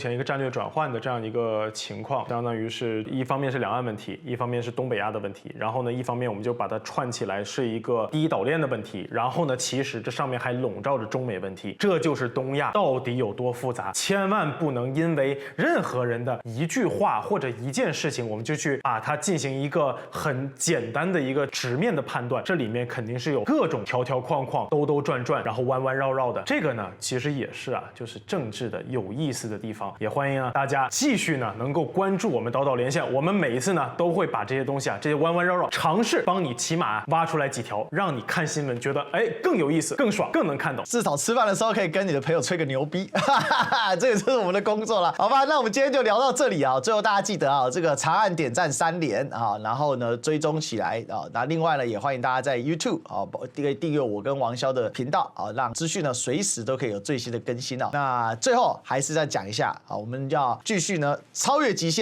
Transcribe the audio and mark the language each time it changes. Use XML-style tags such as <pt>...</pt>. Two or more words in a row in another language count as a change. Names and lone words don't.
<zh>前一個戰略轉換的這樣一個情況，相當於是一方面是兩岸問題，一方面是東北亞的問題，然後呢，一方面我們就把它串起來是一個第一島鏈的問題，然後呢，其實這上面還籠罩着中美問題，這就是東亞到底有多複雜，千萬不能因為任何人的一句話或者一件事情，我們就去把它進行一個很簡單的一個直面的判斷，這裡面肯定是有各種條條框框、兜兜轉轉，然後彎彎繞繞的。這個呢，其實也是啊，就是政治的有意思的地方。也歡迎啊大家繼續呢能夠關注我們島島連線，我們每一次呢都會把這些東西啊，這些彎彎繞繞，嘗試幫你起碼挖出來幾條，讓你看新聞覺得更有意思、更爽、更能看懂。至少吃飯的時候可以跟你的朋友吹個牛逼，這也就是我們的工作了，好吧？那我們今天就聊到這裡啊。最後大家記得啊，這個長按點讚3連啊，然後呢追蹤起來啊。那另外呢，也歡迎大家在 YouTube 啊訂閱我跟王驍的頻道啊，讓資訊呢隨時都可以有最新的更新啊。那最後還是再講一下啊，我們要繼續呢超越極限，</zh>